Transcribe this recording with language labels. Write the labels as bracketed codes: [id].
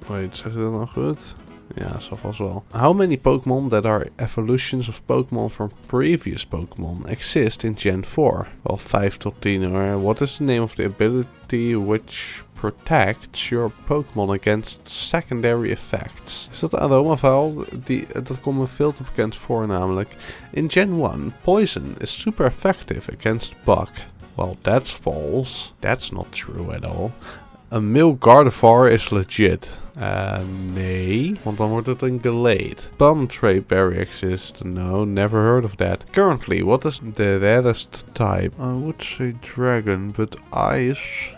[nl] Wait, zeg je dat nou goed? Ja, zo vast wel. [en] How many Pokémon that are evolutions of Pokémon from previous Pokémon exist in Gen 4? [nl] Wel 5 tot 10 hoor. [en] What is the name of the ability which protects your Pokémon against secondary effects? [nl] Is dat Aromaval? Dat komt me veel te bekend voor namelijk. [en] In Gen 1, Poison is super effective against Bug. Well, that's false. That's not true at all. A male Gardevoir is legit. [nl] Nee, want dan wordt het een delayed. [en] Bomb Berry exists? No, never heard of that. Currently, what is the rarest type? I would say dragon, but ice.